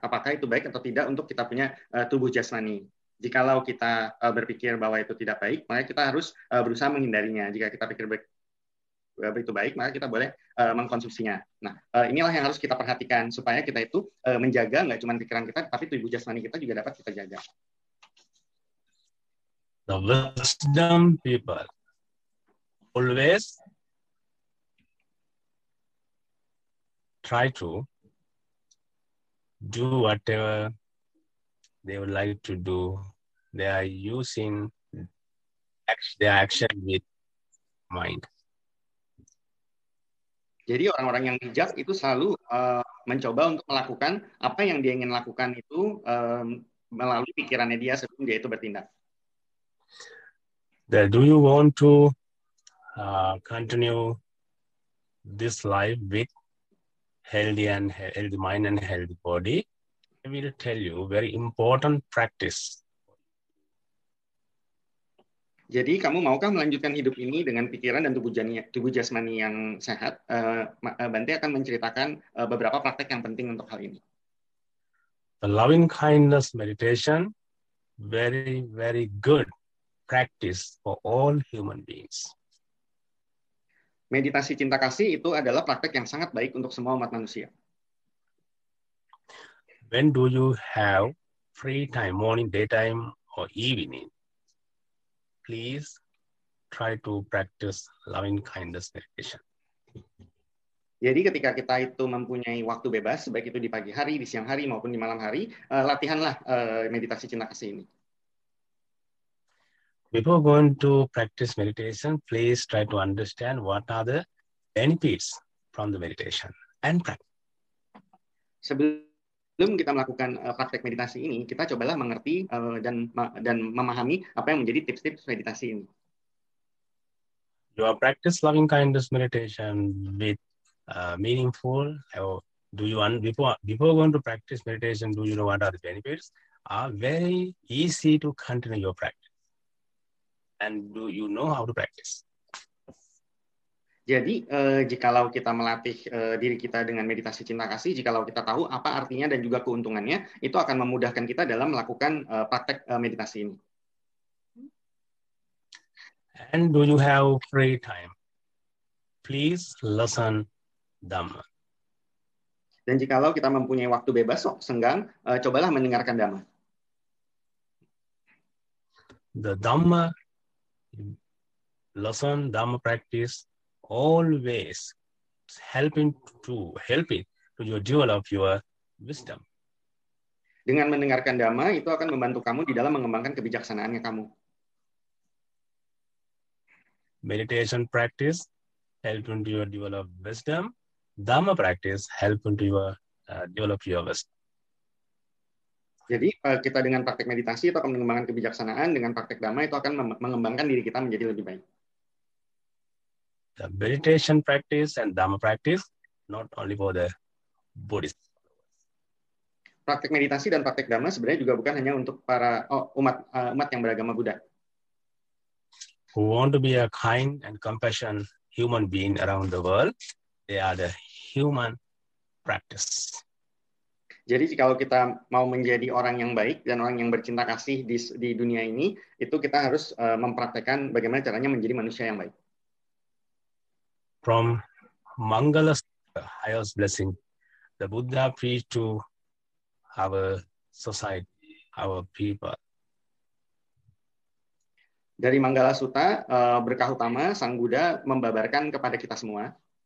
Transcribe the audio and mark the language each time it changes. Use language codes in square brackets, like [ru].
[id] Apakah itu baik atau tidak untuk kita punya tubuh jasmani. Jikalau kita berpikir bahwa itu tidak baik, maka kita harus berusaha menghindarinya. Jika kita pikir itu baik, maka kita boleh mengkonsumsinya. Nah, inilah yang harus kita perhatikan supaya kita itu menjaga nggak cuma pikiran kita, tapi tubuh jasmani kita juga dapat kita jaga. [en] The wisdom people always try to do whatever they would like to do. They are using their action with mind. [id] Jadi orang-orang yang bijak itu selalu mencoba untuk melakukan apa yang dia ingin lakukan itu melalui pikirannya dia sebelum dia itu bertindak. [en] Do you want to continue this life with healthy mind and healthy body? I will tell you very important practice. [id] Jadi kamu maukah melanjutkan hidup ini dengan pikiran dan tubuh jasmani yang sehat? Bante akan menceritakan beberapa praktek yang penting untuk hal ini. [en] The loving kindness meditation, very, very good practice for all human beings. [id] Meditasi cinta kasih itu adalah praktek yang sangat baik untuk semua umat manusia. [en] When do you have free time, morning, daytime, or evening? Please try to practice loving kindness meditation. [id] Jadi ketika kita itu mempunyai waktu bebas, baik itu di pagi hari, di siang hari, maupun di malam hari, latihanlah meditasi cinta kasih ini. [en] Before going to practice meditation, please try to understand what are the benefits from the meditation and practice. [id] Sebelum kita melakukan praktek meditasi ini, kita cobalah mengerti dan memahami apa yang menjadi tips-tips meditasi ini. [en] Your practice loving kindness meditation with meaningful. Do you before going to practice meditation? Do you know what are the benefits? Are very easy to continue your practice. And do you know how to practice? [id] Jadi, jikalau kita melatih diri kita dengan meditasi cinta kasih, jikalau kita tahu apa artinya dan juga keuntungannya, itu akan memudahkan kita dalam melakukan praktek meditasi ini. [en] And do you have free time? Please listen Dhamma. [id] Dan jikalau kita mempunyai waktu bebas, senggang, cobalah mendengarkan Dhamma. [en] The Dhamma lesson, Dhamma practice, always helping to you develop your wisdom. [id] Dengan mendengarkan Dhamma, itu akan membantu kamu di dalam mengembangkan kebijaksanaannya kamu. [en] Meditation practice helping to you develop wisdom. Dhamma practice helping to you develop your wisdom. [id] Jadi kita dengan praktek meditasi itu akan mengembangkan kebijaksanaan, dengan praktek Dhamma itu akan mengembangkan diri kita menjadi lebih baik. [en] The meditation practice and Dhamma practice not only for the Buddhist. [id] Praktek meditasi dan praktek Dhamma sebenarnya juga bukan hanya untuk para umat yang beragama Buddha. [en] Who want to be a kind and compassionate human being around the world, they are the human practice. [id] Jadi kalau kita mau menjadi orang yang baik dan orang yang bercinta kasih di dunia ini, itu kita harus mempraktekkan bagaimana caranya menjadi manusia yang baik. [en] From Mangala, highest blessing, the Buddha preached to our society, our people. [id] Dari Manggala Sutta, berkah utama, Sang Buddha membabarkan kepada kita semua.